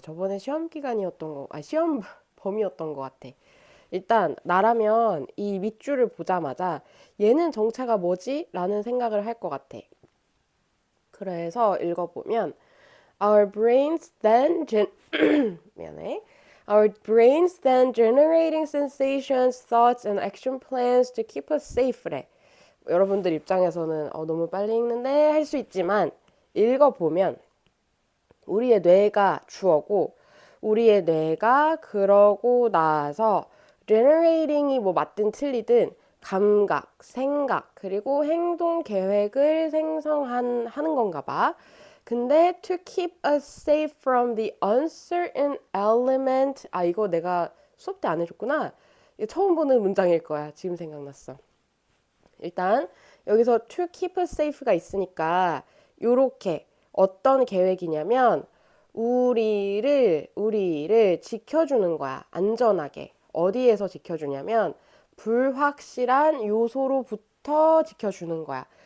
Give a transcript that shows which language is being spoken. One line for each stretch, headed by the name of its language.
Korean: 저번에 시험 기간이었던 시험 범위였던 것 같아. 일단 나라면 이 밑줄을 보자마자 얘는 정체가 뭐지? 라는 생각을 할 것 같아. 그래서 읽어보면
English: Our brains then
Korean: 미안해.
English: Our brains then generating sensations, thoughts, and action plans to keep us safe.
Korean: 여러분들 입장에서는 너무 빨리 읽는데 할 수 있지만 읽어보면 우리의 뇌가 주어고 우리의 뇌가 그러고 나서 generating이 맞든 틀리든 감각, 생각, 그리고 행동 계획을 생성하는 건가 봐.
English: 근데 to keep us safe from the uncertain element
Korean: 이거 내가 수업 때 안 해줬구나. 이거 처음 보는 문장일 거야. 지금 생각났어. 일단 여기서
English: to keep us safe
Korean: 가 있으니까 요렇게 어떤 계획이냐면 우리를 지켜주는 거야. 안전하게. 어디에서 지켜주냐면 불확실한 요소로부터 지켜주는 거야.